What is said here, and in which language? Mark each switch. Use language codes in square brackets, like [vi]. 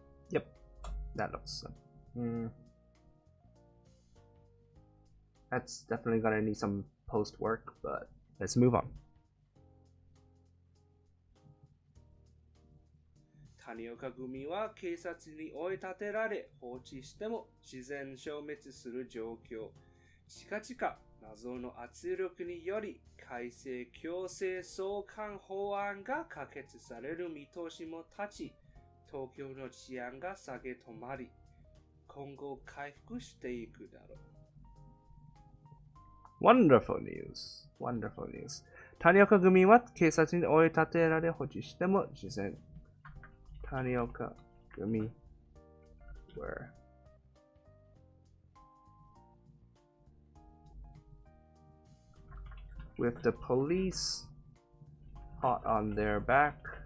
[en] Yep, that looks that's definitely gonna need some post work, but let's move on. [ja] 谷岡組は警察に追い立てられ放置しても自然消滅する状況。近々謎の圧力により改正強制送還法案が可決される見通しも立ち、東京の治安が下げ止まり、今後回復していくだろう。 [en] Wonderful news. Wonderful news. [ja] 谷岡組は警察に追い立てられ放置しても自然。 [en] Tanioka Gumi were with the police hot on their back.